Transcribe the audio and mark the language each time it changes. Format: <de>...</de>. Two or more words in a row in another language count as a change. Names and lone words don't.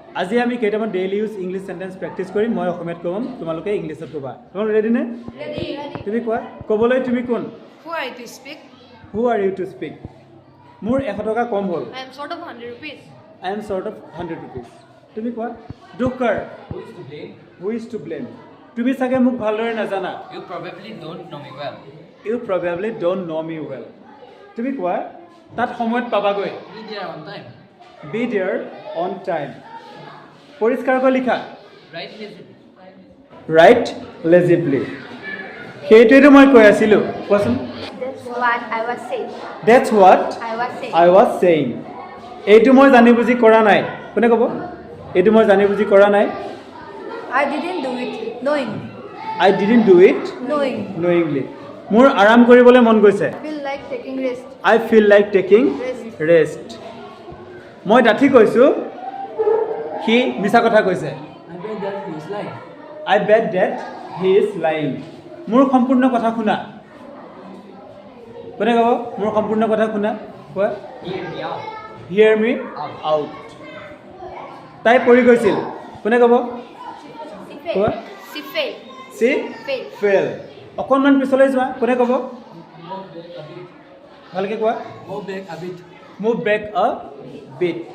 <as>আজি আমি কেইটামান</as> <en>daily use English sentence practice</en> <as>কৰিম মই অসমীয়াত ক'ম তোমালোকে ইংলিছত ক'বা তোমালোক ৰেডি নে</as> <en>Ready.</en> <as>তুমি কোৱা ক'বলৈ তুমি কোন</as> <en>Who are you to speak? who are you to speak</en> <as>মোৰ 100 টকা কম হ'ল</as> <en>I am sort of 100 rupees. I am short of 100 rupees</en> <as>তুমি কোৱা দুখ কাৰ</as> <en>Who is to blame? who is to blame</en> <as>তুমি চাগে মোক ভালদৰে নাজানা</as> <en>You probably don't know me well. you probably don't know me well</en> <as>তুমি কোৱা তাত সময়ত পাবাগৈ</as> <en>Be there on time. be there on time</en> <as>পৰিষ্কাৰকৈ লিখা</as> <en>Right lazy. write legibly</en> <as>সেইটোৱেতো মই কৈ আছিলোঁ কোৱাচোন</as> <en>That's what I was saying. that's what I was saying. I was saying</en> <as>এইটো মই জানি বুজি কৰা নাই কোনে ক'ব এইটো মই জানি বুজি কৰা নাই</as> <en>I didn't do it knowing. I didn't do it Knowing.</en> <as>নয়িংলি মোৰ আৰাম কৰিবলৈ মন গৈছে</as> <en>Feel like taking rest. I feel like taking rest</en> <as>মই ডাঠি কৈছোঁ সি মিছা কথা কৈছে</as> <en>I bet that he is lying. I bet that he is lying</en> <as>মোৰ সম্পূৰ্ণ কথা শুনা কোনে ক'ব মোৰ সম্পূৰ্ণ কথা শুনা কোৱা</as> <en>Hear me out. hear me out</en> <as>তাই পৰি গৈছিল কোনে ক'ব</as> <en>She</en> <as>কোৱা</as> <en>failed. She failed. চি Fail.</en> <as>ফেল অকণমান পিছলৈ যোৱা কোনে ক'ব</as> <en>Move back a bit.</en> <as>ভালকৈ কোৱা</as> <en>Move back a bit. move back a bit</en>